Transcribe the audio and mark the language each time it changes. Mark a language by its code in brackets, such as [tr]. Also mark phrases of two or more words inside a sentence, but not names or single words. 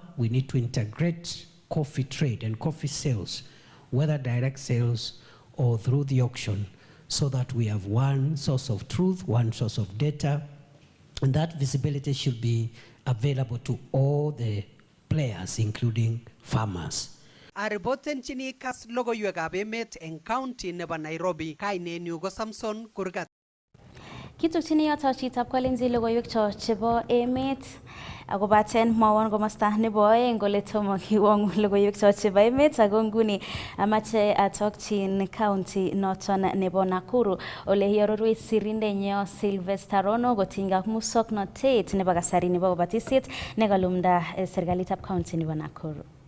[en] We need to integrate coffee trade and coffee sales, whether direct sales or through the auction, so that we have one source of truth, one source of data, and that visibility should be available to all the players, including farmers. [kln] Aripoten chini kas logoiwekab emet eng county nebo Nairobi, kainenyu ko Samson Kurgat. Kitukchini yoto chitab Kalenjin logoiwek cho chebo emet akobaten mwawon komosta nebo oeng kole tomo kiwong logoiwek cho chebo emet ako nguni amache atokchin county noton nebo Nakuru ole iororwech sirindenyo Sylvester Rono kotinygei ak musoknotet nebo kasari nebo kabatisiet nekalumda serikalitab county nebo Nakuru.